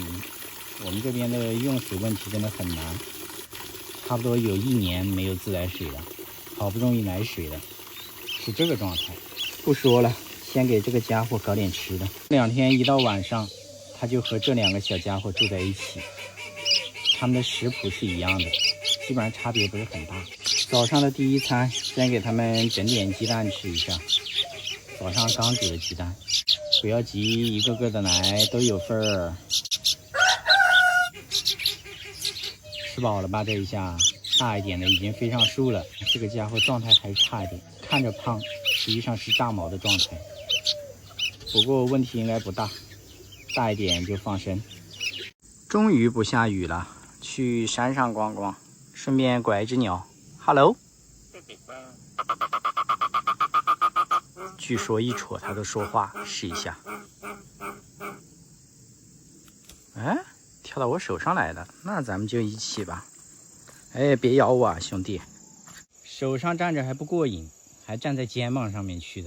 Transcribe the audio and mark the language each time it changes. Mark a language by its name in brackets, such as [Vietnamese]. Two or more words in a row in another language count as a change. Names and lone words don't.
[Chinese] 我們這邊的用水問題真的很難，差不多有1年沒有自來水了，好不容易來水了，是這個狀態。不說了，先給這個家伙搞點吃的。2天一到晚上，他就和這2個小家伙住在一起。他們的食譜是一樣的，基本上差別不是很大。早上的第一餐，先給他們整點雞蛋吃一下。早上剛煮的雞蛋，不要急，一個個的來，都有份兒。吃飽了吧？這一下大一點的已經飛上樹了，這個家伙狀態還差一點，看着胖，實際上是炸毛的狀態。不過問題應該不大，大一點就放生。終於不下雨了。去山上逛逛，順便拐一隻鳥。Hello，據說一戳它都說話，試一下。哎，跳到我手上來了，那咱們就一起吧。哎，別咬我啊，兄弟！手上站着還不過癮，還站在肩膀上面去的。